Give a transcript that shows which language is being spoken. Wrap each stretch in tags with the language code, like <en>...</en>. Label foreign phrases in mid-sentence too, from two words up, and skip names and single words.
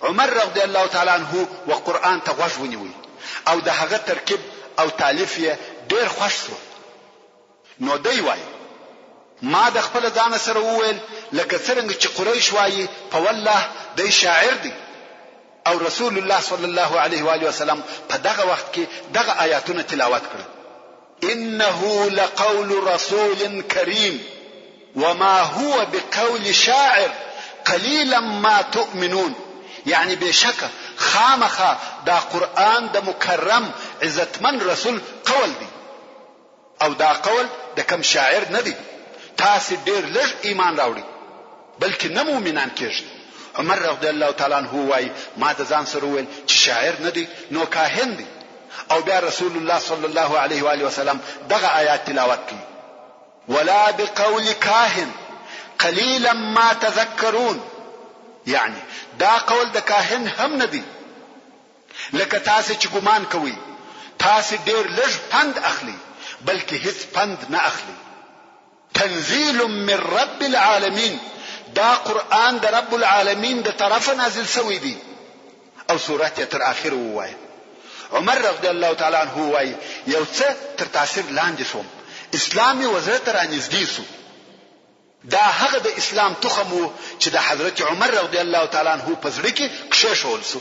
<ps>عمر</ps> <ar>رضی الله تعالی عنہ</ar> <ps>و قرآن ته غوږ ونیوي او د هغه ترکیب او تالیف یې ډیر خوښ شو. نو دی وایي ما د خپل ځان سره وویل لکه څنګه چې قریش وایي په والله دی شاعر دی. او رسول الله</ps> <ar>صلی الله علیه و آله وسلم</ar> <ps>په دغه وخت کې دغه آیاتونه تلاوت کړل.</ps> <ar>انه لقول رسول کریم وما هو بقول شاعر قليلا ما تؤمنون.</ar> <ps>یعنی بشکه خامخه دا قرآن د مکرم عزتمن رسول قول دی او دا قول د کم شاعر نه دی. تاسو ډیر لږ ایمان راوړي بلکې نه مؤمنان کېږي. عمر</ps> <ar>رضی الله تعالی عنہ</ar> <ps>وايي ما د ځان سره ویل چې شاعر نه دی نو کاهن دی. او بیا رسول الله</ps> <ar>صلی الله علیه و آله وسلم</ar> <ps>دغه آیات تلاوت کړي.</ps> <ar>ولا بقول کاهن قليلا ما تذكرون.</ar> <ps>یعنی دا قول د کاهن هم نه دی. لکه تاسو چې ګمان کوي تاسو ډیر لږ پند اخلي بلکې هیڅ پند نه اخلي.</ps> <ar>تنزيل من رب العالمين.</ar> <ps>دا قرآن د رب العالمین د طرف نازل شوی دی. او سورته تر اخره وایي. عمر</ps> <ar>رضی الله تعالی عنہ</ar> <ps>وایي یو څه تر تاثیر لاندې شوم اسلامي وزارت را نږدې شو. دا هغه د اسلام تخم چې د حضرت عمر</ps> <ar>رضی الله تعالی عنہ</ar> <ps>په زړه کې کښېښول شو.</ps>